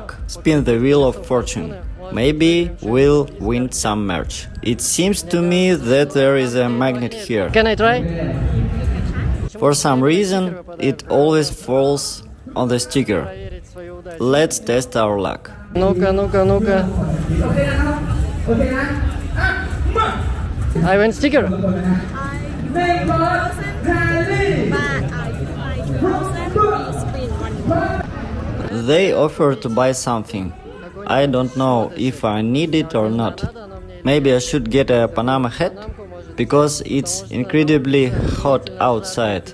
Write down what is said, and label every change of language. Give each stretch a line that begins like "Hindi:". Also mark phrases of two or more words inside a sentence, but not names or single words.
English: Spin the wheel of fortune. Maybe we'll win some merch. It seems to me that there is a magnet here. Can I try? For some reason, it always falls on the sticker. Let's test our luck.
Russian: Ну-ка, ну-ка, ну-ка.
Thai: โอเคนะอ่ะมา
English: I win sticker.
Thai: 1,000 แพรรี่
English: but I 1000 we spin one They offered to buy something. I don't know if I need it or not. Maybe I should get a Panama hat? Because it's incredibly hot outside.